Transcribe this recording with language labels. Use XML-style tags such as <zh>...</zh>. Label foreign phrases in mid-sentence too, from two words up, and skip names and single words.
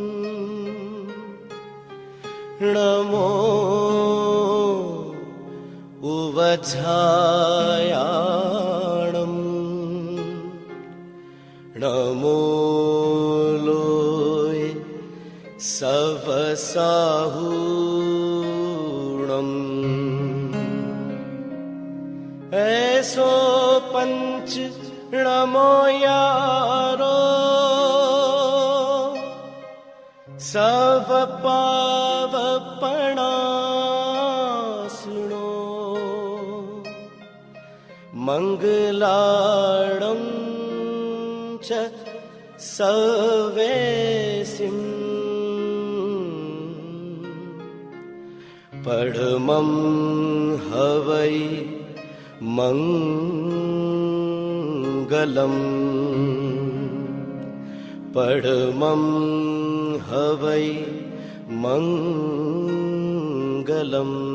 <pra>नमो उवझायाणम्, नमो लोय सवसाहूणम्। ऐसो पंच नमो यारो, सब पावपणा सुनो। मंगलाणं च सवेसिम्, पढ़मं हवै मंगलम्, पढ़मं हवै मंगलम्।</pra>